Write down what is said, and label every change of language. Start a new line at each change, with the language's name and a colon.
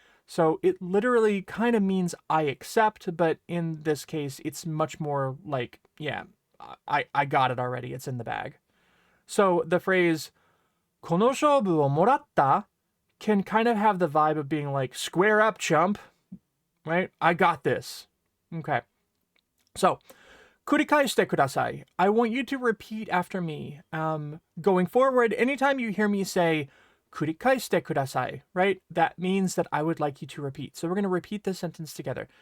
English: So it literally kind of means I accept, but in this case, it's much more like, yeah, I got it already. It's in the bag. So the phrase
Japanese: この勝負をもらった
English: can kind of have the vibe of being like, square up, chump, right? I got this. Okay.
Japanese: So, 繰り返してください.
English: I want you to repeat after me. Going forward, anytime you hear me say
Japanese: 繰り返してください,
English: right? That means that I would like you to repeat. So we're going to repeat this sentence together.